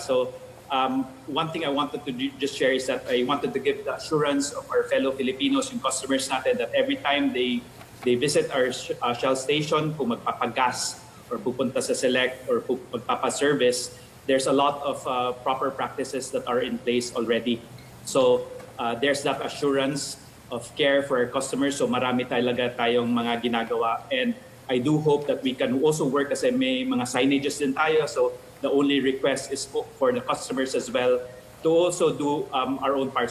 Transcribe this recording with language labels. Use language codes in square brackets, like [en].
[en] So one thing I wanted to just share is that I wanted to give the assurance of our fellow Filipinos, yung customers natin, that every time they visit our Shell station, kung magpapagas or pupunta sa Select or magpapaservice, there's a lot of proper practices that are in place already. So there's that assurance of care for our customers. [tl] So marami talaga tayong mga ginagawa. [en] And I do hope that we can also work kasi may mga signages din tayo. So the only request is for the customers as well to also do our own part.